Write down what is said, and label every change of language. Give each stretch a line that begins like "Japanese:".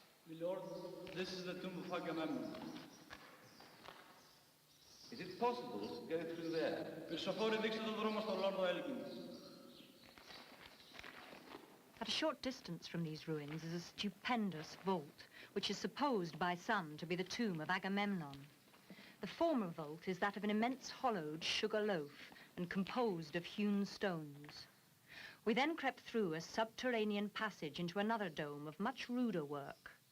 English: My lord, this is the tomb of Agamemnon. Is it possible to go through there?
Greek: Πυρσοφόρη, δείξτε το δρόμο στο Lord Elgin.
English: At a short distance from these ruins is a stupendous vault, which is supposed by some to be the tomb of Agamemnon. The former vault is that of an immense hollowed sugar loaf and composed of hewn stones. We then crept through a subterranean passage into another dome of much ruder work.